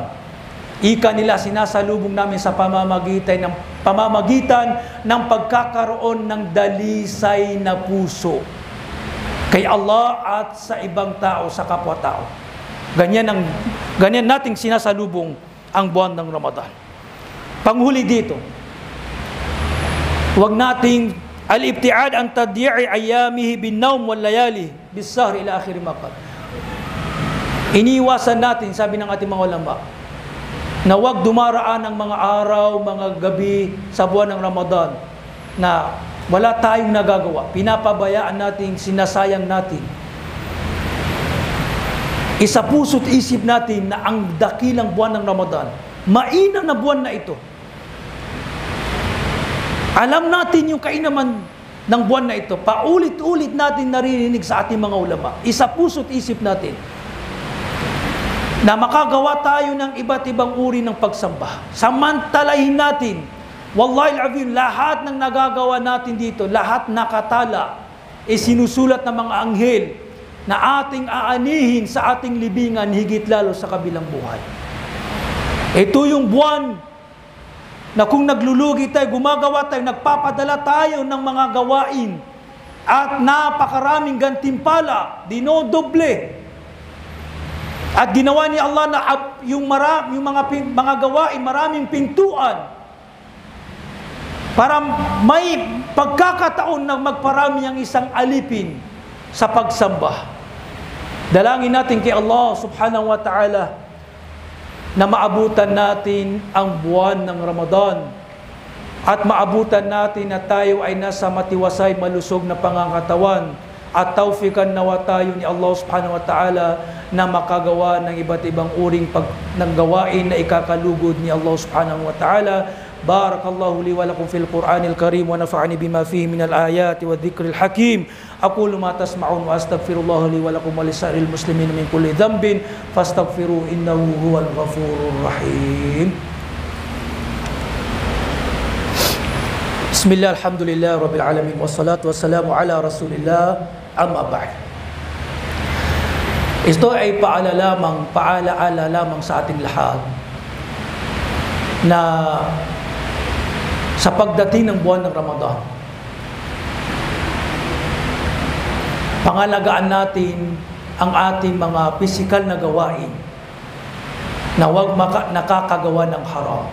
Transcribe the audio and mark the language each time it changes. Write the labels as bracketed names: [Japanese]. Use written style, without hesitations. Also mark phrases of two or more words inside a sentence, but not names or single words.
[Filipino] Ika nila, sinasalubong namin sa pamamagitan ng pagkakaroon ng dalisay na puso kay Allah at sa ibang tao, sa kapwa-tao. Ganyan nating sinasalubong ang buwan ng Ramadan. Panghuli dito, huwag nating [Arabic] الابتعاد عن تضييع أيامه بالنوم والليالي بالسهر إلى آخر مقال. [Filipino] Iniwasan natin, sabi ng ating mga ulama, na huwag dumaraan ng mga araw, mga gabi sa buwan ng Ramadan na wala tayong nagagawa. Pinapabayaan natin, sinasayang natin. Isa puso't isip natin na ang dakilang buwan ng Ramadan, mainam na buwan na ito. Alam natin yung kainaman ng buwan na ito. Paulit-ulit natin naririnig sa ating mga ulama. Isa puso't isip natin na makagawa tayo ng iba't ibang uri ng pagsamba. Samantalahin natin, [Arabic] والله العظيم, [Filipino] lahat ng nagagawa natin dito, lahat nakatala, sinusulat ng mga anghel na ating aanihin sa ating libingan higit lalo sa kabilang buhay. Ito yung buwan na kung naglulugi tayo, gumagawa tayo, nagpapadala tayo ng mga gawain at napakaraming gantimpala, dinodoble. At ginawa ni Allah na yung mga gawain, maraming pintuan para may pagkakataon na magparami ang isang alipin sa pagsamba. Dalangin natin kay Allah [Arabic] سبحانه وتعالى [Filipino] na maabutan natin ang buwan ng Ramadan at maabutan natin na tayo ay nasa matiwasay, malusog na pangangatawan at tawfikan nawa tayo ni Allah [Arabic] سبحانه وتعالى [Filipino] na makagawa ng iba't ibang uring ng gawain na ikakalugod ni Allah [Arabic] سبحانه وتعالى. بارك الله لي ولكم في القرآن الكريم ونفعني بما فيه من الآيات والذكر الحكيم. أقول ما تسمعون وأستغفر الله لي ولكم ولسائر المسلمين من كل ذنب فاستغفروه إنه هو الغفور الرحيم. بسم الله، الحمد لله، رب العالمين، والصلاة والسلام على رسول الله، أما بعد. [Filipino] Ito ay paalaala lamang sa ating lahat na sa pagdating ng buwan ng Ramadan, pangalagaan natin ang ating mga pisikal na gawain na huwag nakakagawa ng haram.